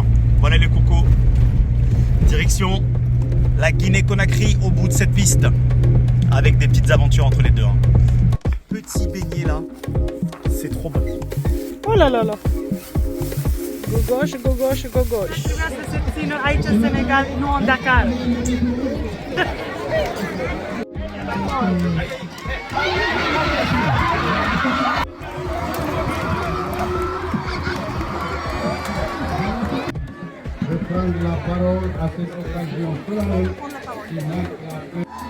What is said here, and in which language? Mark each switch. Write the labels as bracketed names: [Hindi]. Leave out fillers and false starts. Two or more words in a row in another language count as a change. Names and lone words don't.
[French] Voilà les cocos. Direction la Guinée-Conakry au bout de cette piste, avec des petites aventures entre les deux. Petit beignet là, c'est trop bon. Oh là là là. Go gauche, go gauche, go gauche. [Romanian] Trebuia să se țină aici în Senegal, nu în Dakar. [French] Je prends la parole à cette occasion solennelle qui marque la fin.